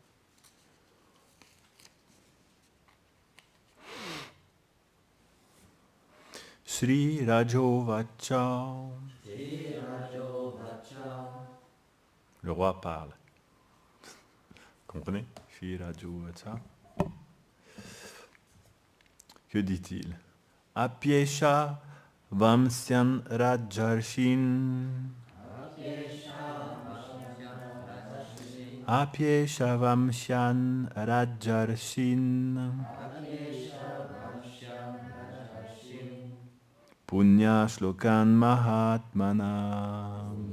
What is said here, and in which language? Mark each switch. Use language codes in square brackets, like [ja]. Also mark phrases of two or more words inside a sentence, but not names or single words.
[sa] श्री राजो वाच. [fr] Le roi parle. Comprenez? [sa] श्री राजो वाच. [fr] Que dit-il? [sa] अप्येष वंश्यान् राजर्षीन्. अप्येष वंश्यान् राजर्षीन्. पुण्य श्लोकान् महात्मनः.